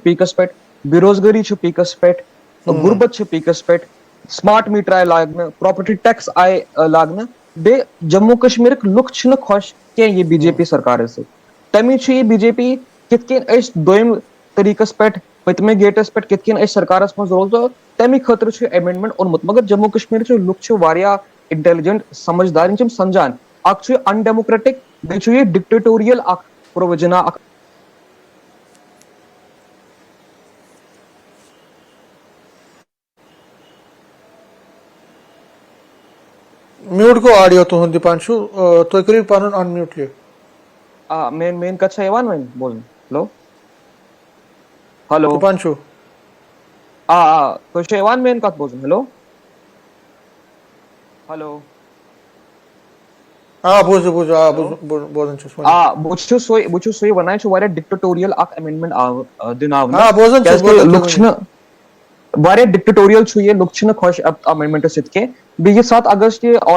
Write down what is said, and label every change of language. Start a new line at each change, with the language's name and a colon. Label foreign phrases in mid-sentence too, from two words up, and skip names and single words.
Kashmiri: پیٖکس پٮ۪ٹھ بے روزگٲری چھِ پیٖکس پٮ۪ٹھ غُربت چھِ پیٖکس پٮ۪ٹھ
English: smart meter
Kashmiri: آیہِ لاگنہٕ
English: property tax
Kashmiri: آیہِ لاگنہٕ بیٚیہِ جموں کشمیرٕکۍ لُکھ چھِنہٕ خۄش کینٛہہ یہِ بی جے پی سرکارس سۭتۍ تمی چھُ یہِ بی جے پی کِتھ کٔنۍ أسۍ دوٚیِم طریٖقس پٮ۪ٹھ پٔتمہِ گیٹس پٮ۪ٹھ کِتھ کٔنۍ أسۍ سرکارس منٛز روزو تمہِ خٲطرٕ چھُ ایمینڈمنٹ اوٚنمُت مگر جموں کشمیرٕکۍ لُکھ چھِ واریاہ انٹیلجنٹ سمجھدار یِم چھِ سمجھان اکھ چھُ یہِ ان ڈیموکریٹک بیٚیہِ چھُ یہِ ڈکٹیٹوریل اکھ پرووجنا اکھ میوٹ گو آڈیو تُہُنٛد دِپان چھُ تُہۍ کٔرِو پنُن ان میوٹ یہِ مین کتھ چھا یِوان وۄنۍ بوزنہٕ ہیلو ہیلو دِپان چھُو تۄہہِ چھا یِوان مین کتھ بوزنہٕ ہیلو ہیلو بوزان چھُس بہٕ چھُس سُے ونان یہِ چھُ واریاہ ڈکٹیٹوریل اکھ ایمینڈمنٹ دِنہٕ آمُت کیازِ لُکھ چھِنہٕ واریاہ ڈکٹیٹوریل چھُ یہِ لُکھ چھِنہٕ خۄش اتھ ایمینڈمنٹس سۭتۍ کینٛہہ بیٚیہِ یہِ 7 اگست یہِ آل